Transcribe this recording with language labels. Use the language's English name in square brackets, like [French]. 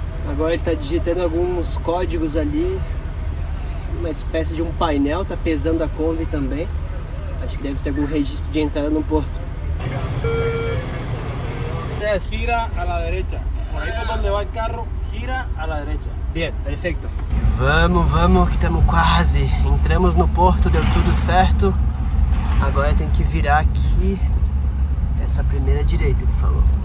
[Portuguese] Agora ele está digitando alguns códigos ali. Uma espécie de um painel, está pesando a Kombi também. Acho que deve ser algum registro de entrada no porto. [Spanish] Gira a la derecha. Por ahí por donde va el carro, gira a la derecha. Bien, [Portuguese] perfeito. Vamos, vamos, que estamos quase. Entramos no porto, deu tudo certo. Agora tem que virar aqui. Essa primeira direita, ele falou.